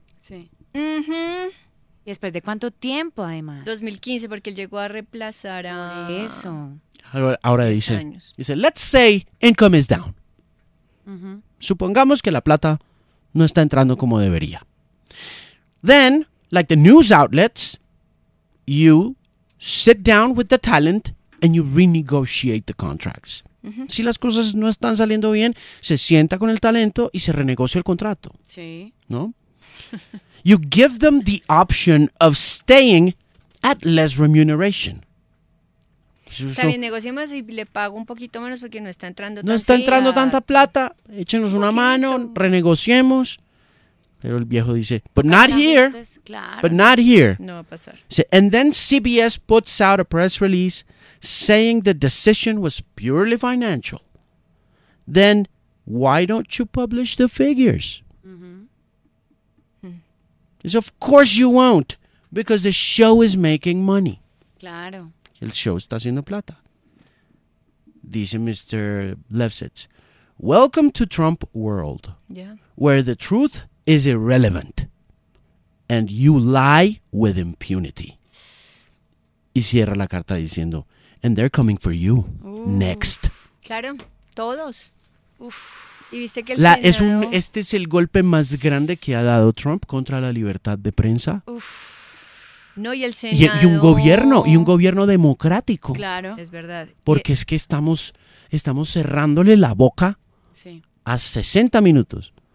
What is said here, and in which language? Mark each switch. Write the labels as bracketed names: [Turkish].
[Spanish] Sí. ¿Y después de cuánto tiempo, además? 2015, porque él llegó a reemplazar a... Eso. Ahora dice, [English] let's say income is down. [Spanish] Supongamos que la plata no está entrando como debería. [English] Then... like the news outlets, you sit down with the talent and you renegotiate the contracts. [Spanish] Si las cosas no están saliendo bien, se sienta con el talento y se renegocia el contrato. Sí. ¿No? [English] You give them the option of staying at less remuneration. [Spanish] Está bien, negociamos y le pago un poquito menos porque no está entrando tanta. No está entrando tanta plata. Échenos una mano, renegociemos. Pero el viejo dice, [English] but not here, [Spanish] claro. [English] But not here. [Spanish] No va a pasar. [English] And then CBS puts out a press release saying the decision was purely financial. Then why don't you publish the figures? Because of course you won't, because the show is making money. [Spanish] Claro. El show está haciendo plata. Dice Mr. [English] Lefsetz, welcome to Trump world, where the truth is irrelevant, and you lie with impunity. [Spanish] Y cierra la carta diciendo, [English] and they're coming for you. Next. [Spanish] Claro, todos. Y viste que este es el golpe más grande que ha dado Trump contra la libertad de prensa. No, y el Senado. Y un gobierno democrático. Claro, es verdad. Porque es que estamos cerrándole la boca a 60 minutos.